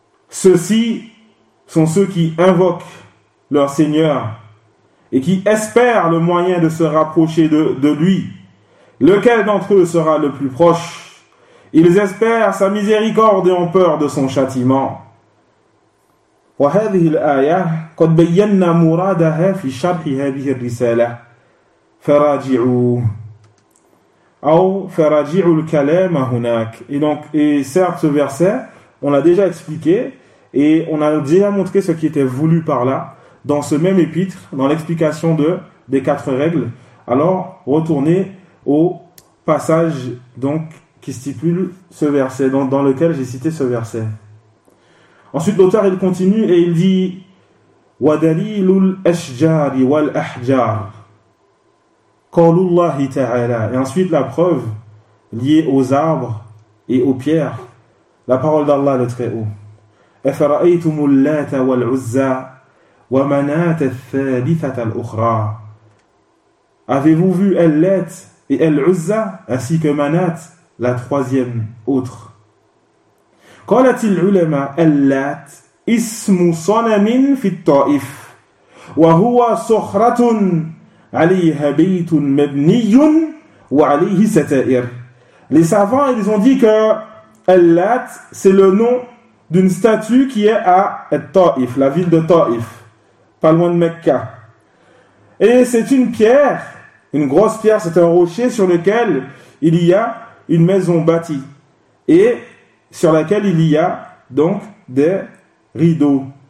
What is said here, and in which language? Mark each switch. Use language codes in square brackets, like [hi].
[fr] Ceux-ci sont ceux qui invoquent leur Seigneur et qui espèrent le moyen de se rapprocher de lui. Lequel d'entre eux sera le plus proche? Ils espèrent sa miséricorde et ont peur de son châtiment. [ar] وهذه الآية قد بينا مرادها في شرح هذه الرسالة فراجعوا أو فراجعوا الكلام هناك. [fr] Et donc, et certes, ce verset, on l'a déjà expliqué et on a déjà montré ce qui était voulu par là dans ce même épître, dans l'explication des quatre règles. Alors, retournez au passage donc qui stipule ce verset, dans lequel j'ai cité ce verset. Ensuite, l'auteur, il continue et il dit « [ar] وَدَلِيلُ الْأَشْجَارِ وَالْأَحْجَارِ قَالُ اللَّهِ تَعَالَى [fr] » Et ensuite, la preuve liée aux arbres et aux pierres, la parole d'Allah le Très-Haut. « [ar] أَفَرَأَيْتُمُ اللَّاتَ وَالْعُزَّى وَمَنَاتَ الثَّالِثَةَ الْأُخْرَى [fr] » Avez-vous vu El-Lat et El-Uzza ainsi que Manat, la troisième autre? [ar] قالت العلماء اللات اسم صنم في الطائف وهو صخرة عليها بيت مبني وعليه ستائر. [fr] Les savants, ils ont dit que اللات, c'est le nom d'une statue qui est à Taif, la ville de Taif, pas loin de Mecca. Et c'est une pierre, une grosse pierre, c'est un rocher sur lequel il y a une maison bâtie et sur laquelle il y a donc des rideaux.